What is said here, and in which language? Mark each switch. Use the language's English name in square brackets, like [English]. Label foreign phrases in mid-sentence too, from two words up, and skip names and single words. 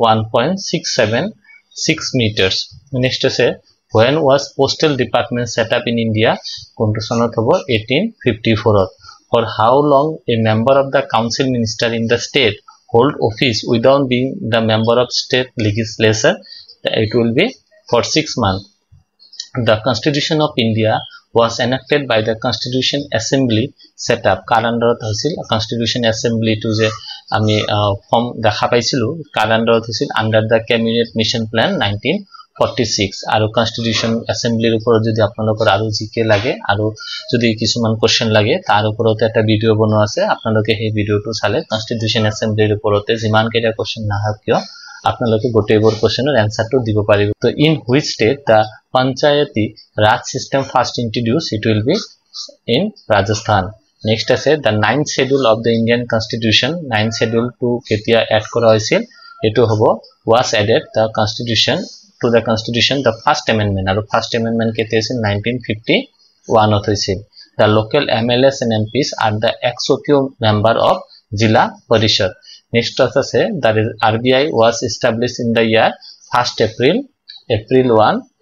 [English] 1.676 meters next is when was postal department set up in India [Assamese] কোনটো চনত হ'ব [English] 1854 for how long a member of the council minister in the state hold office without being the member of state legislature it will be for 6 months the constitution of India was enacted by the constitution assembly set up [Assamese] কাৰ আন্ডাৰত হৈছিল [English] constitution assembly [Assamese] to যে আমি ফর্ম দেখা পাইছিলো কাৰ আন্ডাৰত হৈছিল [English] under the cabinet mission plan 1946 [Assamese] আৰু [English] constitution assembly [Assamese] ৰ ওপৰত যদি আপোনালোকৰ আৰু জিকে লাগে আৰু যদি কিছুমান কোশ্চেন লাগে তাৰ ওপৰত এটা ভিডিও বনোৱা আছে আপোনালোকে সেই ভিডিওটো চালে [English] constitution assembly [Assamese] ৰ ওপৰতে যিমান কেইটা কোশ্চেন নাহক কিয় আপোনালোকে গোটেইবোৰ কোশ্চেনৰ এনসারটো দিব পাৰিব তো [English] in which state the panchayati raj system first introduced it will be in Rajasthan next আছে the 9th schedule of the Indian constitution 9th schedule to [Assamese] কেতিয়া add কৰা হৈছিল এইটো হ'ব [English] was added the constitution to the constitution the first amendment aru first amendment [Assamese] কেতিয়া আছিল 1951 ত হৈছিল [English] the local MLAs and MPs are the ex officio member of Jilla Parishad next আছে that is RBI was established in the year 1st April 1